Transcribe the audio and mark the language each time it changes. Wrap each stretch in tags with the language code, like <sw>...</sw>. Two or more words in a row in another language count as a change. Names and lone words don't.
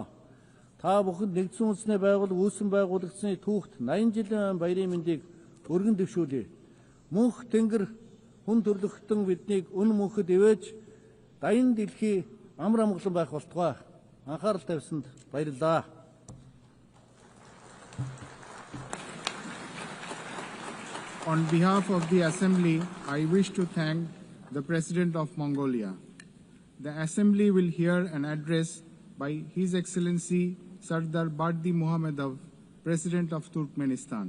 <mn>Та бүхэнд нэгдсэн үндэсний байгууллага үүсэн байгуулагдсны түүхт 80 жилийн баярын мэндийг өргөн дэвшүүлье. Мөнх тэнгэр хүн төрлөختөн биднийг үн мөнхөд ивэж дайн дэлхий амар амгалан байх болтугай. Анхаарал тавьсанд баярлалаа.</mn> <en>On behalf of the Assembly, I wish to thank the President of Mongolia. The Assembly will hear an address by His Excellency Sardar Bardi Muhammadov, President of Turkmenistan.</en>